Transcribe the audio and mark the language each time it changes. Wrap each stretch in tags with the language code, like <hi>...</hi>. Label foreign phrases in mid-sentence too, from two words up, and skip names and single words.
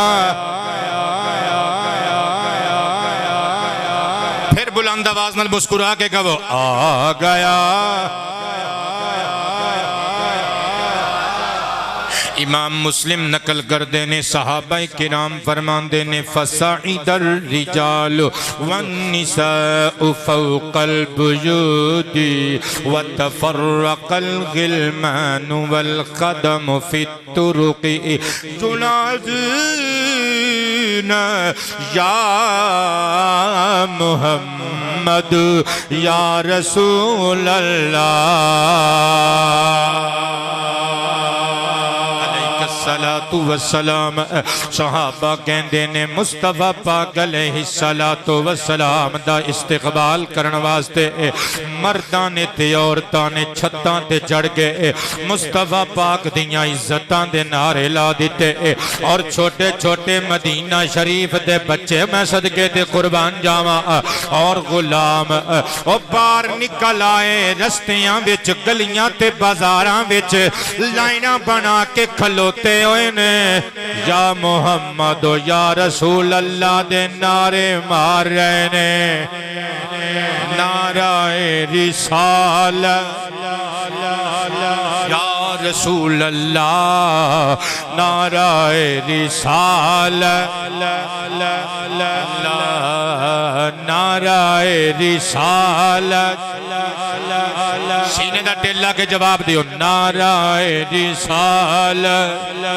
<pa>پھر بلند آواز نال مسکرا کے کہو آ گیا امام مسلم نقل کر دینے صحابہ کرام فرمان دینے</pa> <ar>فَصَعِدَ الرِّجَالُ وَالنِّسَاءُ فَوْقَ الْبُيُوتِ وَتَفَرَّقَ الْغِلْمَانُ وَالْقَدَمُ فِي الطُّرُقِ يُنَادُونَ یا محمد یا رسول اللہ الصلاۃ والسلام</ar> <pa>صحابہ کہندے نے مصطفیٰ پاک</pa> <ar>علیہ الصلاۃ والسلام</ar> <pa>دا استقبال کرن واسطے مرداں نے تے عورتاں نے چھتاں تے چڑھ گئے مصطفیٰ پاک دیاں عزتاں دے نعرے لا دیتے اور چھوٹے چھوٹے مدینہ شریف دے بچے میں صدقے تے قربان جاواں اور غلام او باہر نکل آئے رستیاں وچ گلیاں تے بازاراں وچ لائناں بنا کے کھلوتے ہوئے نے</pa> <ar>یا محمد یا رسول اللہ</ar> <pa>دے نعرے مار رہے نے نعرہ رسالت</pa> <ar>یا رسول اللہ</ar> <pa>نعرہ رسالت نعرہ رسالت سینے دا ٹیلا کے جواب دیو نعرہ رسالت</pa>